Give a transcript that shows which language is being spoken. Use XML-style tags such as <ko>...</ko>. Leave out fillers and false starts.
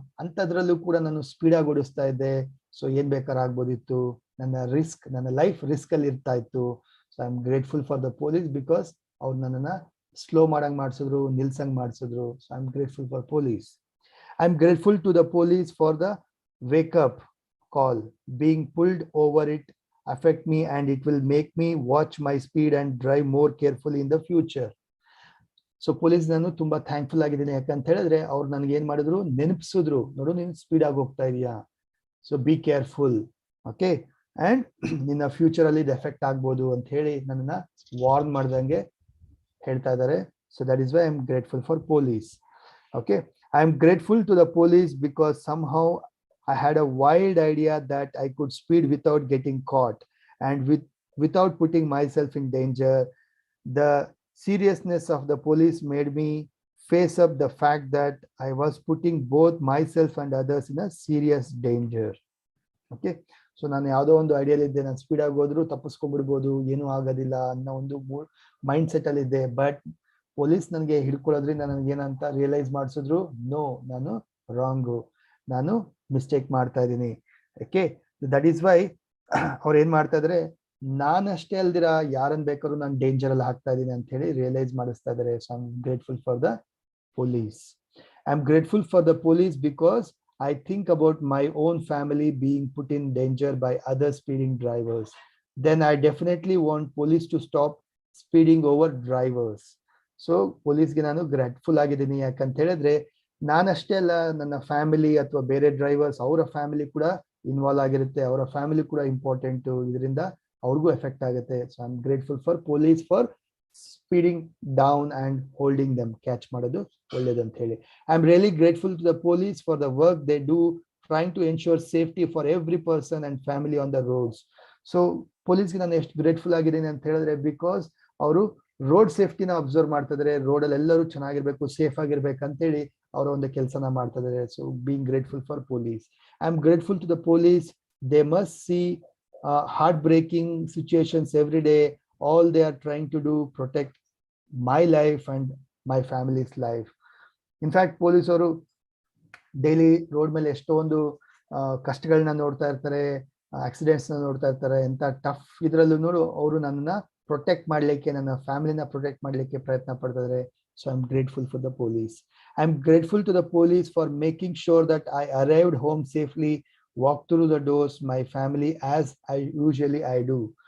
<kn>ಅಂತದ್ರಲ್ಲೂ ಕೂಡ ನಾನು ಸ್ಪೀಡ್ ಆಗಿ ಓಡಿಸ್ತಾ ಇದ್ದೆ. ಸೊ ಏನ್ ಬೇಕಾದ್ರೆ ಆಗ್ಬೋದಿತ್ತು, ನನ್ನ ಲೈಫ್ ರಿಸ್ಕ್ ಅಲ್ಲಿ ಇರ್ತಾ ಇತ್ತು.</kn> <en>so I am grateful for the police because</en> <kn>ಅವ್ರು ನನ್ನನ್ನ ಸ್ಲೋ ಮಾಡಂಗ್ ಮಾಡಿಸಿದ್ರು, ನಿಲ್ಸಂಗ್ ಮಾಡಿಸಿದ್ರು.</kn> <en>So I am grateful for police. I am grateful to the police for the wake up call. Being pulled over it affect me and it will make me watch my speed and drive more carefully in the future.</en> <kn>So police ನಾನು ತುಂಬಾ thankful ಆಗಿದ್ದೀನಿ. ಯಾಕಂತ ಹೇಳಿದ್ರೆ ಅವ್ರು ನನ್ಗೆ ಏನ್ ಮಾಡಿದ್ರು, ನೆನಪಿಸಿದ್ರು, ನೋಡು ನೀನು ಸ್ಪೀಡ್ ಆಗಿ ಹೋಗ್ತಾ ಇದೀಯಾ,</kn> <en>so be careful,</en> <kn>okay, and ನಿನ್ನ ಫ್ಯೂಚರ್ ಅಲ್ಲಿ ಇದು ಎಫೆಕ್ಟ್ ಆಗ್ಬೋದು ಅಂತ ಹೇಳಿ ನನ್ನನ್ನ ವಾರ್ನ್ ಮಾಡ್ದಂಗೆ ಹೇಳ್ತಾ ಇದ್ದಾರೆ.</kn> <en>So that is why I am grateful for police. Okay, I am grateful to the police because somehow I had a wild idea that I could speed without getting caught and without putting myself in danger. The seriousness of the police made me face up the fact that I was putting both myself and others in a serious danger.</en> <kn>Okay, so ನಾನು ಯಾವುದೋ ಒಂದು ಐಡಿಯಾಲ್ ಇದ್ದೆ, ನಾನು speed ಆಗಿ ಹೋದ್ರು ತಪ್ಪಿಸ್ಕೊಂಡ್ಬಿಡ್ಬೋದು, ಏನೂ ಆಗೋದಿಲ್ಲ ಅನ್ನೋ ಒಂದು ಮೈಂಡ್ ಸೆಟ್ ಅಲ್ಲಿ ಇದ್ದೆ. ಬಟ್ ಪೊಲೀಸ್ ನನಗೆ ಹಿಡ್ಕೊಳ್ಳೋದ್ರಿಂದ ನನಗೆ ಏನಂತ ರಿಯಲೈಸ್ ಮಾಡಿಸಿದ್ರು, ನೋ, ನಾನು ರಾಂಗು, ನಾನು ಮಿಸ್ಟೇಕ್ ಮಾಡ್ತಾ ಇದ್ದೀನಿ. ಓಕೆ,</kn> <en>that is why</en> <kn>ಅವ್ರು ಏನ್ ಮಾಡ್ತಾ ಇದ್ರೆ, ನಾನಷ್ಟೇ ಅಲ್ದಿರ ಯಾರನ್ನ ಬೇಕಾದ್ರೂ ನಾನು ಡೇಂಜರ್ ಅಲ್ಲಿ ಹಾಕ್ತಾ ಇದ್ದೀನಿ ಅಂತ ಹೇಳಿ ರಿಯಲೈಸ್ ಮಾಡಿಸ್ತಾ ಇದ್ದಾರೆ.</kn> <en>So I am grateful for the police. I'm grateful for the police because I think about my own family being put in danger by other speeding drivers. Then I definitely want police to stop speeding over drivers.</en> <kn>So police ಗೆ ನಾನು grateful ಆಗಿದ್ದೀನಿ. ಯಾಕಂತ ಹೇಳಿದ್ರೆ ನಾನಷ್ಟೇ ಅಲ್ಲ, ನನ್ನ family ಅಥವಾ ಬೇರೆ drivers, ಅವರ ಫ್ಯಾಮಿಲಿ ಕೂಡ ಇನ್ವಾಲ್ವ್ ಆಗಿರುತ್ತೆ, ಅವರ ಫ್ಯಾಮಿಲಿ ಕೂಡ ಇಂಪಾರ್ಟೆಂಟ್, ಇದರಿಂದ ಅವ್ರಿಗೂ ಎಫೆಕ್ಟ್ ಆಗುತ್ತೆ.</kn> <en>so I am grateful for police for speeding down and holding them,</en> <kn>catch ಮಾಡೋದು ಒಳ್ಳೇದು ಅಂತ ಹೇಳಿ.</kn> <en>I am really grateful to the police for the work they do trying to ensure safety for every person and family on the roads.</en> <kn>So ಪೊಲೀಸ್ಗೆ ನಾನು ಎಷ್ಟು grateful ಆಗಿದ್ದೀನಿ ಅಂತ ಹೇಳಿದ್ರೆ, because ಅವರು ರೋಡ್ ಸೇಫ್ಟಿನ ಅಬ್ಸರ್ವ್ ಮಾಡ್ತಾ ಇದಾರೆ, ರೋಡ್ ಅಲ್ಲಿ ಎಲ್ಲರೂ ಚೆನ್ನಾಗಿರ್ಬೇಕು, ಸೇಫ್ ಆಗಿರ್ಬೇಕು ಅಂತೇಳಿ ಅವರ ಒಂದು ಕೆಲಸನ ಮಾಡ್ತಾ ಇದಾರೆ.</kn> <en>So being grateful for police. I am grateful to the police. They must see heart breaking situations every day. All they are trying to do protect my life and my family's life. In fact,</en> <kn>police ಅವರು daily road ಮೇಲೆ ಎಷ್ಟೊಂದು ಕಷ್ಟಗಳನ್ನ ನೋಡ್ತಾ ಇರ್ತಾರೆ, accidents ನೋಡ್ತಾ ಇರ್ತಾರೆ. ಎಂತ tough ಇದ್ರಲ್ಲೂ ನೋಡು ಅವರು ನನ್ನನ್ನ ಪ್ರೊಟೆಕ್ಟ್ ಮಾಡ್ಲಿಕ್ಕೆ, ನನ್ನ ಫ್ಯಾಮಿಲಿನ ಪ್ರೊಟೆಕ್ಟ್ ಮಾಡ್ಲಿಕ್ಕೆ ಪ್ರಯತ್ನ ಪಡ್ತಿದ್ದಾರೆ.</kn> <en>So I am grateful for the police. I am grateful to the police for making sure that I arrived home safely, walk through the doors my family as I usually I do.</en>